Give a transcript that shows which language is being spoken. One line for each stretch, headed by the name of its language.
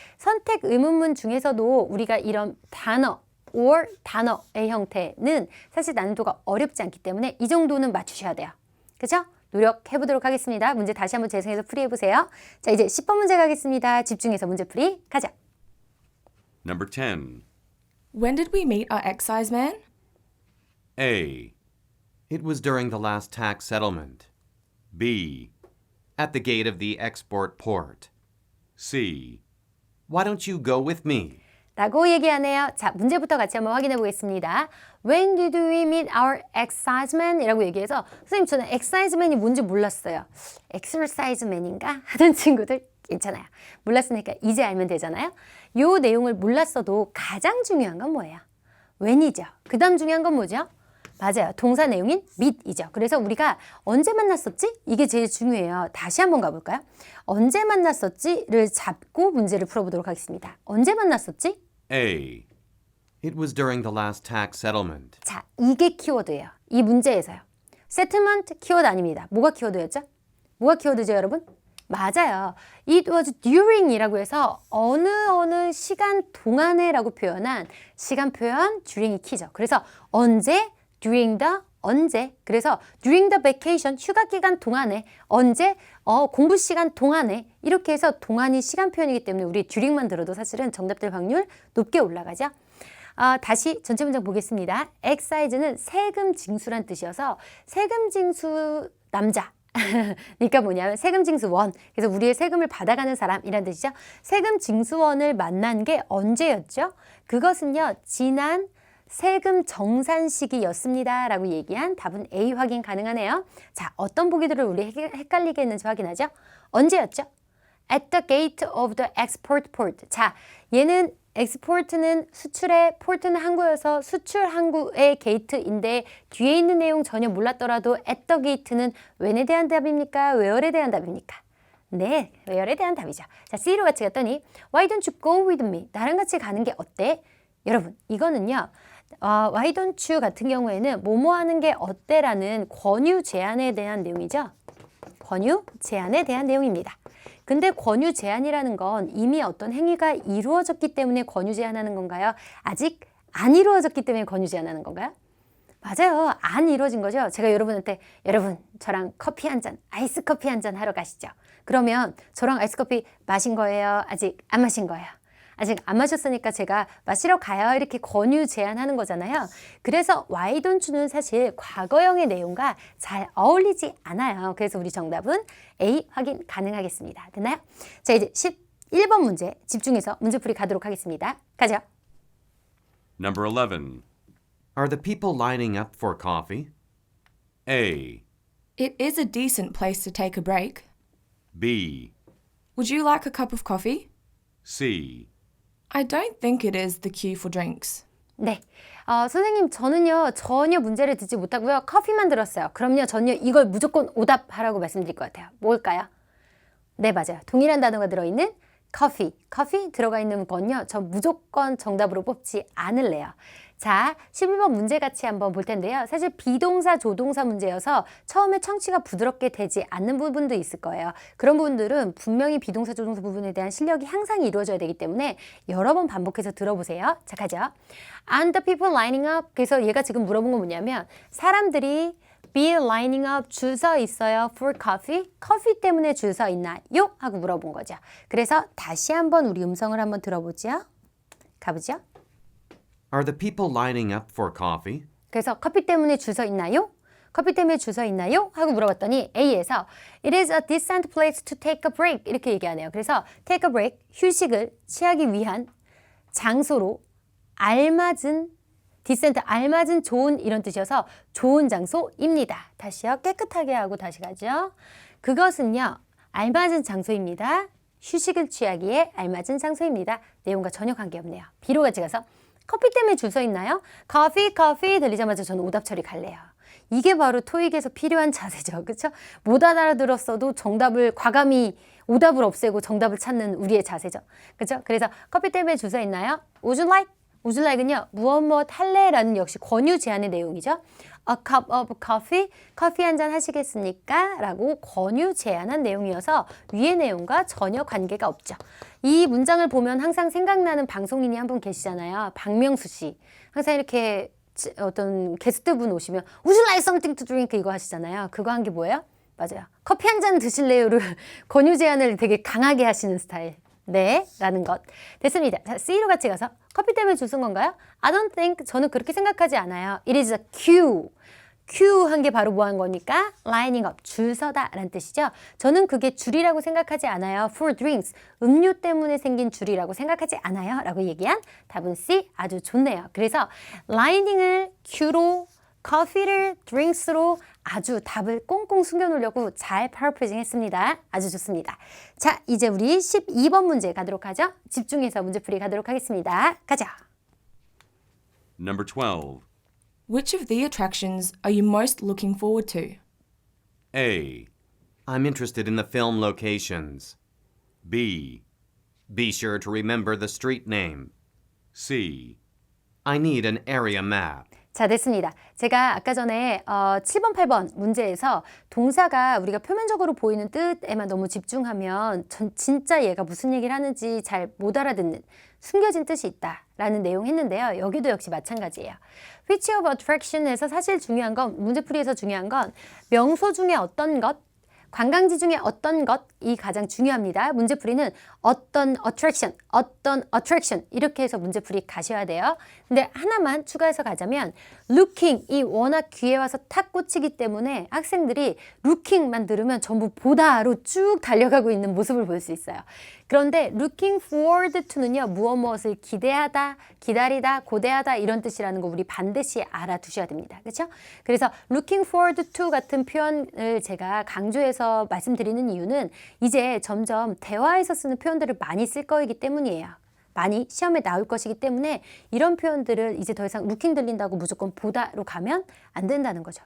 Korean: 선택 의문문 중에서도 우리가 이런 단어 or 단어의 형태는 사실 난이도가 어렵지 않기 때문에 이 정도는 맞추셔야 돼요. 그죠? 노력해보도록 하겠습니다. 문제 다시 한번 재생해서 풀이해보세요. 자, 이제 10번 문제 가겠습니다. 집중해서 문제풀이 가자.
English: Number 10. When did we meet our excise man? A. It was during the last tax settlement. B. At the gate of the export port. C. Why don't you go with me?
Korean: 라고 얘기하네요. 자, 문제부터 같이 한번 확인해 보겠습니다.
English: When did we meet our exciseman?
Korean: 이라고 얘기해서 선생님 저는 exciseman이 뭔지 몰랐어요. exerciseman인가? 하던 친구들 괜찮아요. 몰랐으니까 이제 알면 되잖아요. 요 내용을 몰랐어도 가장 중요한 건 뭐예요? when이죠. 그 다음 중요한 건 뭐죠? 맞아요. 동사 내용인 meet이죠. 그래서 우리가 언제 만났었지? 이게 제일 중요해요. 다시 한번 가볼까요? 언제 만났었지?를 잡고 문제를 풀어보도록 하겠습니다. 언제 만났었지?
English: A. It was during the last tax settlement.
Korean: 자, 이게 키워드예요. 이 문제에서요. settlement 키워드 아닙니다. 뭐가 키워드였죠? 뭐가 키워드죠, 여러분? 맞아요.
English: It was during
Korean: 이라고 해서 어느 시간 동안에 라고 표현한 시간 표현 during이 키죠. 그래서 언제?
English: during the
Korean: 언제? 그래서
English: during the vacation
Korean: 휴가 기간 동안에 언제? 공부 시간 동안에 이렇게 해서 동안이 시간 표현이기 때문에 우리 during만 들어도 사실은 정답될 확률 높게 올라가죠. 다시 전체 문장 보겠습니다. excise는 세금 징수란 뜻이어서 세금 징수 남자 그러니까 뭐냐면 세금 징수원 그래서 우리의 세금을 받아가는 사람이란 뜻이죠. 세금 징수원을 만난 게 언제였죠? 그것은요 지난 세금 정산 시기였습니다 라고 얘기한 답은 A 확인 가능하네요. 자, 어떤 보기들을 우리 헷갈리게 했는지 확인하죠. 언제였죠?
English: At the gate of the export port.
Korean: 자, 얘는 export는 수출의 port는 항구여서 수출 항구의 gate인데 뒤에 있는 내용 전혀 몰랐더라도 at the gate는 when에 대한 답입니까? where에 대한 답입니까? 네, where에 대한 답이죠. 자, C로 같이 갔더니
English: Why don't you go with me?
Korean: 나랑 같이 가는 게 어때? 여러분, 이거는요. Why don't you 같은 경우에는 뭐뭐 하는 게 어때라는 권유 제안에 대한 내용이죠. 권유 제안에 대한 내용입니다. 근데 권유 제안이라는 건 이미 어떤 행위가 이루어졌기 때문에 권유 제안하는 건가요? 아직 안 이루어졌기 때문에 권유 제안하는 건가요? 맞아요. 안 이루어진 거죠. 제가 여러분한테 여러분 저랑 커피 한 잔, 아이스 커피 한 잔 하러 가시죠. 그러면 저랑 아이스 커피 마신 거예요? 아직 안 마신 거예요? 아직 안 마셨으니까 제가 마시러 가요 이렇게 권유 제안하는 거잖아요. 그래서 why don't you는 사실 과거형의 내용과 잘 어울리지 않아요. 그래서 우리 정답은 A 확인 가능하겠습니다. 됐나요? 자 이제 11번 문제 집중해서 문제풀이 가도록 하겠습니다. 가죠.
English: Number 11. Are the people lining up for coffee? A. It is a decent place to take a break. B. Would you like a cup of coffee? C. I don't think it is the queue for drinks.
Korean: 네, 선생님 저는요 전혀 문제를 듣지 못하고요 커피만 들었어요. 그럼요 전요 이걸 무조건 오답하라고 말씀드릴 것 같아요. 뭘까요? 네 맞아요. 동일한 단어가 들어있는 커피 들어가 있는 건요 전 무조건 정답으로 뽑지 않을래요. 자 11번 문제 같이 한번 볼 텐데요. 사실 비동사 조동사 문제여서 처음에 청취가 부드럽게 되지 않는 부분도 있을 거예요. 그런 부분들은 분명히 비동사 조동사 부분에 대한 실력이 항상 이루어져야 되기 때문에 여러 번 반복해서 들어보세요. 자 가죠.
English: And the people lining up.
Korean: 그래서 얘가 지금 물어본 건 뭐냐면 사람들이
English: be lining up
Korean: 줄 서 있어요
English: for coffee.
Korean: 커피 때문에 줄 서 있나요? 하고 물어본 거죠. 그래서 다시 한번 우리 음성을 한번 들어보죠. 가보죠.
English: Are the people lining up for coffee?
Korean: 그래서 커피 때문에 줄 서 있나요? 커피 때문에 줄 서 있나요? 하고 물어봤더니 A에서
English: It is a decent place to take a break
Korean: 이렇게 얘기하네요. 그래서 take a break, 휴식을 취하기 위한 장소로 알맞은 decent, 알맞은 좋은 이런 뜻이어서 좋은 장소입니다. 다시요. 깨끗하게 하고 다시 가죠. 그것은요. 알맞은 장소입니다. 휴식을 취하기에 알맞은 장소입니다. 내용과 전혀 관계없네요. B로 같이 가서 커피 때문에 줄 서 있나요? 커피 들리자마자 저는 오답 처리 갈래요. 이게 바로 토익에서 필요한 자세죠. 그렇죠? 못 알아들었어도 정답을 과감히 오답을 없애고 정답을 찾는 우리의 자세죠. 그렇죠? 그래서 커피 때문에 줄 서 있나요?
English: Would you like? Would you like
Korean: 은요. 무엇 할래라는 역시 권유 제안의 내용이죠.
English: A cup of coffee?
Korean: 커피 한 잔 하시겠습니까? 라고 권유 제안한 내용이어서 위의 내용과 전혀 관계가 없죠. 이 문장을 보면 항상 생각나는 방송인이 한 분 계시잖아요. 박명수 씨. 항상 이렇게 어떤 게스트분 오시면
English: Would you like something to drink?
Korean: 이거 하시잖아요. 그거 한 게 뭐예요? 맞아요. 커피 한 잔 드실래요를 권유 제안을 되게 강하게 하시는 스타일. 네, 라는 것. 됐습니다. 자, C로 같이 가서 커피 때문에 줄 쓴 건가요?
English: I don't think,
Korean: 저는 그렇게 생각하지 않아요.
English: It is a queue.
Korean: queue 한 게 바로 뭐 한 거니까? lining up, 줄 서다 라는 뜻이죠. 저는 그게 줄이라고 생각하지 않아요.
English: for drinks,
Korean: 음료 때문에 생긴 줄이라고 생각하지 않아요. 라고 얘기한 답은 C, 아주 좋네요. 그래서 lining을 queu로, 커피를 drinks로 아주 답을 꽁꽁 숨겨놓으려고 잘 파라프레이징 했습니다. 아주 좋습니다. 자, 이제 우리 12번 문제 가도록 하죠. 집중해서 문제풀이 가도록 하겠습니다. 가자.
English: Number 12. Which of the attractions are you most looking forward to? A. I'm interested in the film locations. B. Be sure to remember the street name. C. I need an area map.
Korean: 자, 됐습니다. 제가 아까 전에 7번, 8번 문제에서 동사가 우리가 표면적으로 보이는 뜻에만 너무 집중하면 진짜 얘가 무슨 얘기를 하는지 잘 못 알아듣는 숨겨진 뜻이 있다라는 내용 했는데요. 여기도 역시 마찬가지예요.
English: Which of attraction
Korean: 에서 사실 중요한 건, 문제풀이에서 중요한 건 명소 중에 어떤 것, 관광지 중에 어떤 것이 가장 중요합니다. 문제풀이는 어떤 attraction 이렇게 해서 문제풀이 가셔야 돼요. 근데 하나만 추가해서 가자면 looking이 워낙 귀에 와서 탁 꽂히기 때문에 학생들이 looking만 들으면 전부 보다로 쭉 달려가고 있는 모습을 볼 수 있어요. 그런데
English: looking forward to
Korean: 는요. 무엇을 기대하다, 기다리다, 고대하다 이런 뜻이라는 거 우리 반드시 알아두셔야 됩니다. 그렇죠? 그래서
English: looking forward to
Korean: 같은 표현을 제가 강조해서 말씀드리는 이유는 이제 점점 대화에서 쓰는 표현들을 많이 쓸 거이기 때문이에요. 많이 시험에 나올 것이기 때문에 이런 표현들을 이제 더 이상 looking 들린다고 무조건 보다로 가면 안 된다는 거죠.